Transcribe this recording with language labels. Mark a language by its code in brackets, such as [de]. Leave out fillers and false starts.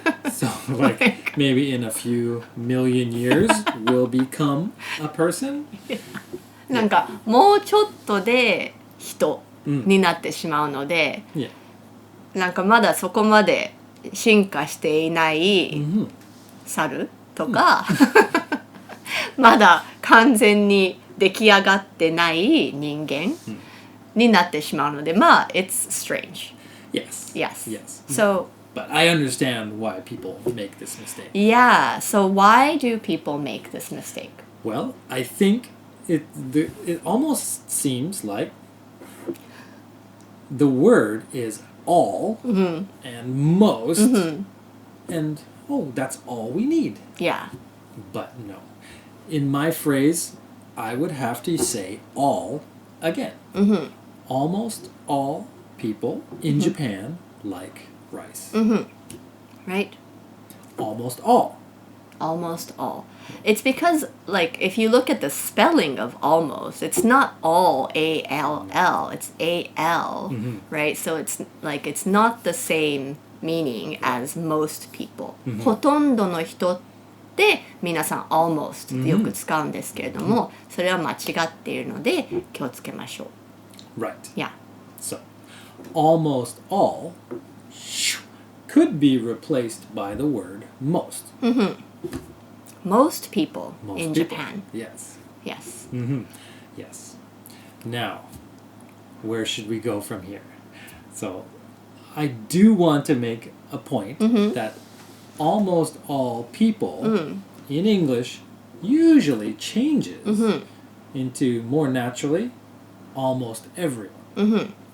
[en] So, like, maybe in a few million years, we'll become a person? [ja] なんかもうちょっとで人になってしまうので、 [en] Yeah. [ja] なんかまだそこまで進化していない猿とか、まだ完全に出来上がってない人間になってしまうので、まあ、 [en] it's strange. Yes. Yes. So, but I understand why people make this mistake. Yeah. So why do people make this mistake? Well, I think it almost seems like the word is all and most, and that's all we need. Yeah. But no. In my phrase, I would have to say all again. Almost all people in Japan like rice. Right? Almost all. Almost all. It's because, like, if you look at the spelling of almost, it's not all, A-L-L, it's A-L, right? So it's like, it's not the same meaning as most people. [ja] ほとんどの人って皆さん almost ってよく使うんですけれども、それは間違っているので気をつけましょう。 [en] Right. Yeah. So, almost all could be replaced by the word most. Most people Most in people. Japan. Yes. Yes. Yes. Now, where should we go from here? So, I do want to make a point that almost all people in English usually changes into more naturally almost everyone.